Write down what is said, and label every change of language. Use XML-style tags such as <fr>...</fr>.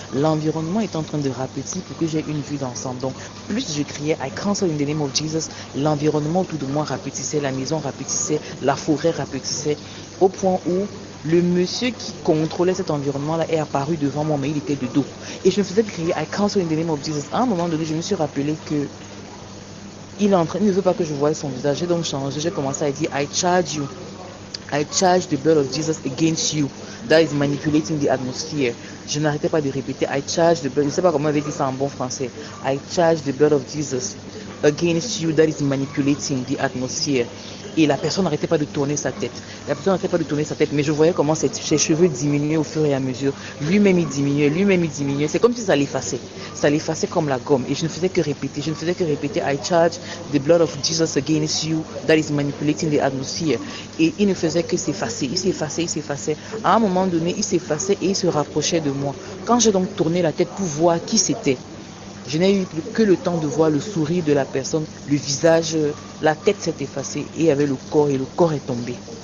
<fr>L'environnement est en train de rapetir pour que j'ai une vue d'ensemble. Donc, plus je criais</fr> <en>I cancel in the name of Jesus,</en> <fr>l'environnement autour de moi rapetissait, la maison rapetissait, la forêt rapetissait, au point où le monsieur qui contrôlait cet environnement-là est apparu devant moi, mais il était de dos. Et je me faisais crier</fr> <en>I cancel in the name of Jesus.</en> <fr>À un moment donné, je me suis rappelé que il ne veut pas que je voie son visage. J'ai donc changé. J'ai commencé à dire</fr> <en>I charge you. I charge the blood of Jesus against you. That is manipulating the atmosphere.</en> <fr>Je n'arrêtais pas de répéter</fr> <en>I charge the blood.</en> <fr>Je ne sais pas comment on avait dit ça en bon français.</fr> <en>I charge the blood of Jesus against you. That is manipulating the atmosphere.</en> <fr>Et la personne n'arrêtait pas de tourner sa tête. Mais je voyais comment ses cheveux diminuaient au fur et à mesure. Lui-même il diminuait. C'est comme si ça l'effaçait. Ça l'effaçait comme la gomme. Et je ne faisais que répéter.</fr> <en>I charge the blood of Jesus against you. That is manipulating the atmosphere.</en> <fr>Et il ne faisait que s'effacer. Il s'effaçait. À un moment donné, il s'effaçait et il se rapprochait de moi. Quand j'ai donc tourné la tête pour voir qui c'était, je n'ai eu que le temps de voir le sourire de la personne, le visage, la tête s'est effacée et il y avait le corps et le corps est tombé.</fr>